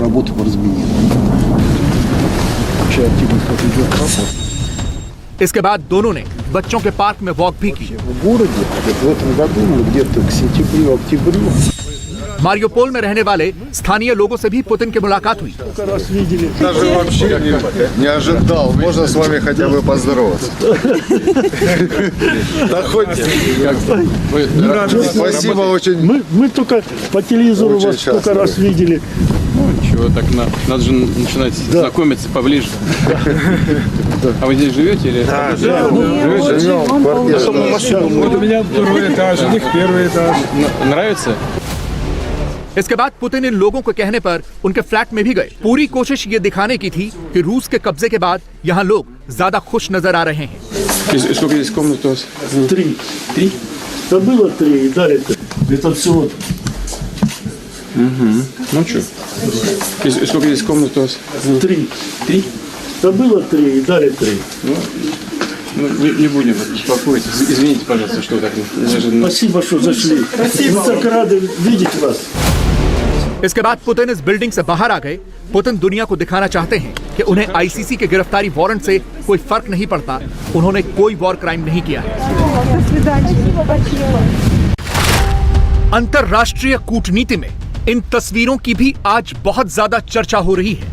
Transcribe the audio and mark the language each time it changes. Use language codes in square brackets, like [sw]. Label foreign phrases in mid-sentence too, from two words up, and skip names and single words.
[hi] इसके बाद दोनों ने बच्चों के पार्क में वॉक भी की। मारियोपोल में रहने वाले स्थानीय लोगों से भी पुतिन की मुलाकात हुई। [ru] Мы только по телевизору вас сколько раз видели. Чего так надо же начинать знакомиться поближе. А вы здесь живете или? Да, живем. Вот у меня второй этаж, у них первый этаж. Нравится? [hi] इसके बाद पुतिन इन लोगों के कहने पर उनके फ्लैट में भी गए। पूरी कोशिश ये दिखाने की थी कि रूस के कब्जे के बाद यहाँ लोग ज्यादा खुश नजर आ रहे हैं। [ru] Сколько здесь комнат у вас? 3. 3? Да было 3, и дали 3. Это всего. Ну что? Сколько здесь комнат у вас? 3. 3? Да было 3, и дали 3. Ну, не будем беспокоить. Извините, пожалуйста, что так. Спасибо, что зашли. Мы так рады видеть вас. [hi] इसके बाद पुतिन इस बिल्डिंग से बाहर आ गए। पुतिन दुनिया को दिखाना चाहते हैं कि उन्हें आईसीसी के गिरफ्तारी वारंट से कोई फर्क नहीं पड़ता। उन्होंने कोई [en] war crime [hi] नहीं किया है। अंतरराष्ट्रीय कूटनीति में इन तस्वीरों की भी आज बहुत ज्यादा चर्चा हो रही है।